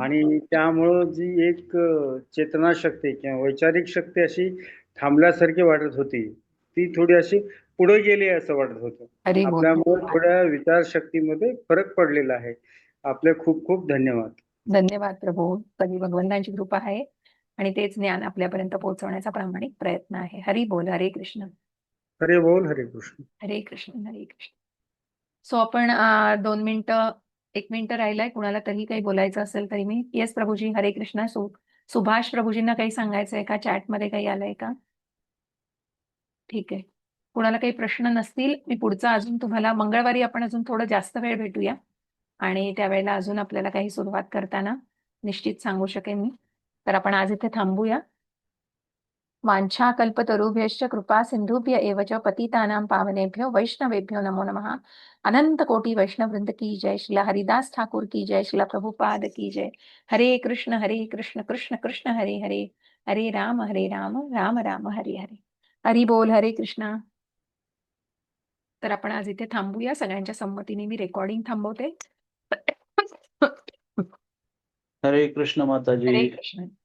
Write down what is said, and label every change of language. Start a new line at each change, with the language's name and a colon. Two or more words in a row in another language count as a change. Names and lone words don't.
Marathi: आणि त्यामुळं जी एक चेतना शक्ती किंवा वैचारिक शक्ती अशी थांबल्यासारखी वाटत होती, ती थोडी अशी पुढे गेली असं वाटत होतं. हरी बोल. आपल्यामुळे थोड्या विचारशक्तीमध्ये फरक पडलेला आहे. आपले खूप खूप धन्यवाद. धन्यवाद प्रभू. सगळी भगवंतांची कृपा आहे आणि तेच ज्ञान आपल्यापर्यंत पोहोचवण्याचा प्रामाणिक प्रयत्न आहे. हरी बोल, हरे कृष्ण. हरे बोल, हरे कृष्ण. हरे कृष्ण, हरे कृष्ण. सो आपण 2 मिनिटं, 1 मिनिटं राहिलाय. कुणाला तरी काही बोलायचं असेल तरी मी. येस प्रभूजी, हरे कृष्ण. सुभाष प्रभूजींना काही सांगायचंय का? चॅटमध्ये काही आलंय का? ठीक आहे. कुणाला काही प्रश्न नसतील, मी पुढचा अजून तुम्हाला मंगळवारी आपण अजून थोडं जास्त वेळ भेटूया आणि त्यावेळेला अजून आपल्याला काही सुरुवात करताना निश्चित सांगू शकेन मी. तर आपण आज इथे थांबूया.
Sanskrit: वांछा कल्पतरुभ्यश्च कृपा सिंधुभ्य एव च पतितानां पावनेभ्यो वैष्णवेभ्यो नमो नमः.
Hindi: अनंत कोटि वैष्णव वृंद की जय. श्रीला हरिदास ठाकुर की जय. श्रीला प्रभुपाद की जय.
Sanskrit: हरे कृष्ण कृष्ण कृष्ण हरे हरे, हरे राम राम राम हरे हरे.
Marathi: हरी बोल, हरे कृष्ण. तर आपण आज इथे थांबूया. सगळ्यांच्या संमतीने मी रेकॉर्डिंग थांबवते. हरे कृष्ण माताजी. हरे कृष्ण.